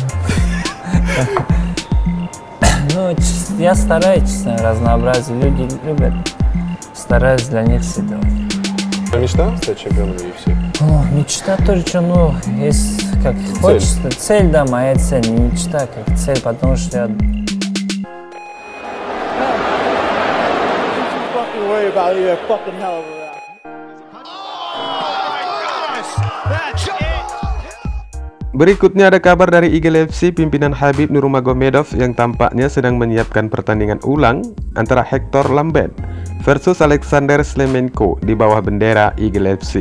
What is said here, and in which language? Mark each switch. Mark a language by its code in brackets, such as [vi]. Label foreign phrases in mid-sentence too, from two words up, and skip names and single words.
[ru] Ну, я стараюсь, честно, разнообразие. Люди любят, стараюсь для них все делать. Мечта стать чемпионом UFC? О, мечта тоже что, ну, есть как хочется. Цель, да, моя цель, не мечта, как цель, потому что я... [id] Berikutnya ada kabar dari Eagle FC pimpinan Khabib Nurmagomedov yang tampaknya sedang menyiapkan pertandingan ulang antara Hector Lambert versus Alexander Slemenko di bawah bendera Eagle FC.